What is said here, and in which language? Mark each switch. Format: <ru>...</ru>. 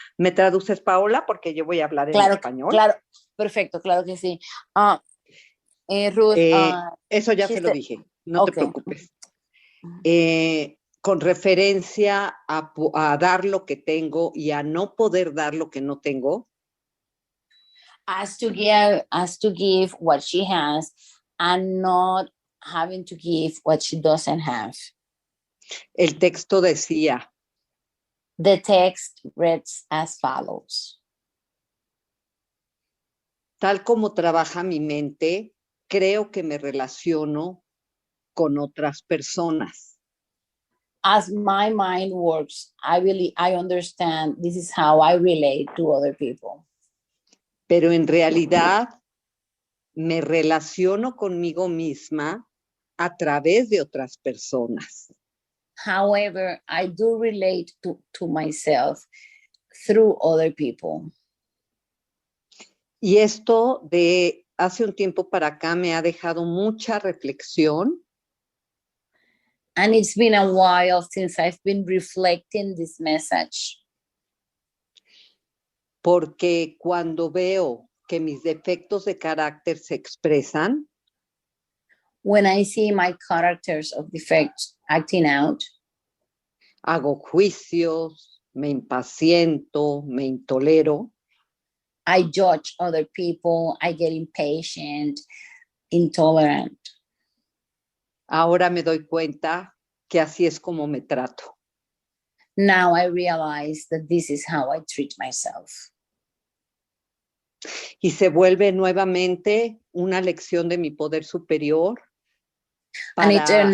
<es>¿Me traduces, Paola? Porque yo voy a hablar en español. Claro, perfecto, claro que sí. Ruth. Eso ya se lo dije, no te preocupes. con referencia a dar lo que tengo y a no poder dar lo que no tengo,</es> <en>as to give what she has and not having to give what she doesn't have.</en> <es>el texto decía,</es> <en>The text reads as follows.</en> <es>tal como trabaja mi mente, creo que me relaciono con otras personas.</es> <en>As my mind works, I understand this is how I relate to other people.</en> <es>Pero en realidad me relaciono conmigo misma a través de otras personas.</es> <en>However, I do relate to myself through other people.</en> <es>Y esto de hace un tiempo para acá me ha dejado mucha reflexión.</es> <en>And it's been a while since I've been reflecting this message.</en> <es>Porque cuando veo que mis defectos de carácter se expresan,</es> <en>When I see my characters of defects acting out,</en> <es>hago juicios, me impaciento, me intolero.</es> <en>I judge other people, I get impatient, intolerant.</en> <es>Ahora me doy cuenta que así es como me trato.</es> <en>Now I realize that this is how I treat myself.</en> <es>Y se vuelve nuevamente una lección de mi poder superior para</es>